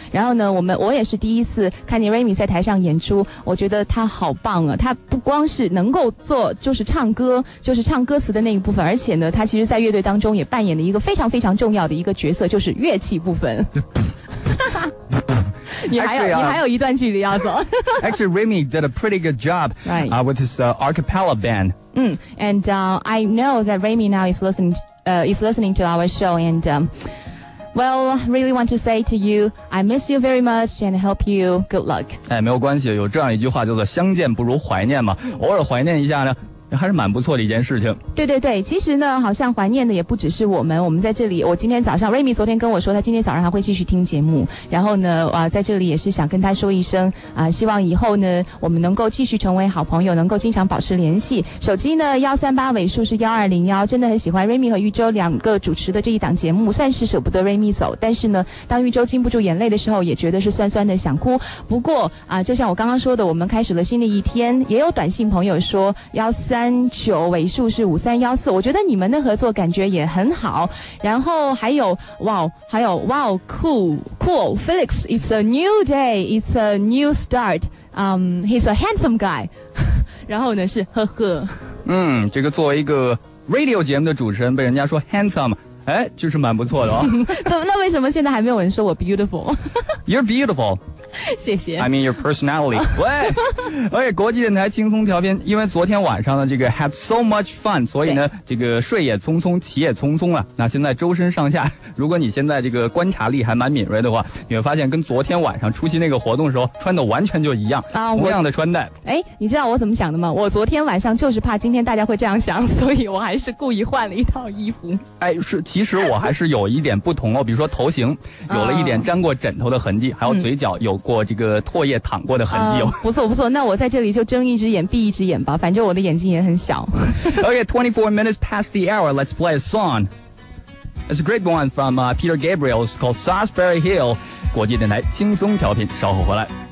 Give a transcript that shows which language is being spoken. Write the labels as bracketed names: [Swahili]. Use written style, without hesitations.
[Chinese] 然后呢我也是第一次看见 Raymi 在台上演出，我觉得他好棒啊，他不光是能够做就是唱歌，就是唱歌词的那一部分，而且呢他其实在乐队当中也扮演了一个非常非常重要的一个角色，就是乐器部分 [English] Actually, Raymi did a pretty good job with his acapella band. I know that Raymi now is listening to our show. And, well, really want to say to you, I miss you very much and hope you good luck. [Chinese] 哎，没有关系，有这样一句话叫做相见不如怀念嘛，偶尔怀念一下呢还是蛮不错的一件事情。对对对，其实呢好像怀念的也不只是我们在这里，我今天早上 Raymi 昨天跟我说他今天早上还会继续听节目，然后呢在这里也是想跟他说一声希望以后呢我们能够继续成为好朋友，能够经常保持联系。手机呢138尾数是1201，真的很喜欢 Raymi 和宇宙两个主持的这一档节目，算是舍不得 Raymi 走，但是呢当宇宙禁不住眼泪的时候也觉得是酸酸的想哭。不过就像我刚刚说的，我们开始了新的一天，也有短信朋友说139尾数是5314，我觉得你们的合作感觉也很好。然后还有 [English] cool Felix, it's a new day, it's a new start, he's a handsome guy [Chinese] 然后呢是呵呵这个作为一个 radio 节目的主持人被人家说 handsome, 哎就是蛮不错的怎么那为什么现在还没有人说我 beautiful [English] you're beautiful [Chinese] 谢谢 [English] I mean your personality [Chinese] 喂国际电台轻松调频，因为昨天晚上的这个 [English] have so much fun, [Chinese] 所以呢这个睡也匆匆起也匆匆了，那现在周身上下如果你现在这个观察力还蛮敏锐的话，你会发现跟昨天晚上出席那个活动的时候穿的完全就一样同样的穿戴。哎，你知道我怎么想的吗？我昨天晚上就是怕今天大家会这样想，所以我还是故意换了一套衣服。哎，是，其实我还是有一点不同哦，比如说头型有了一点沾过枕头的痕迹，还有嘴角有过这个唾液淌过的痕迹哦。不错不错，那我在这里就睁一只眼闭一只眼吧，反正我的眼睛也很小。 [English] OK,24 minutes past the hour, let's play a song. It's a great one from Peter Gabriel. It's called Salisbury Hill. [Chinese] 国际电台轻松调频，稍后回来。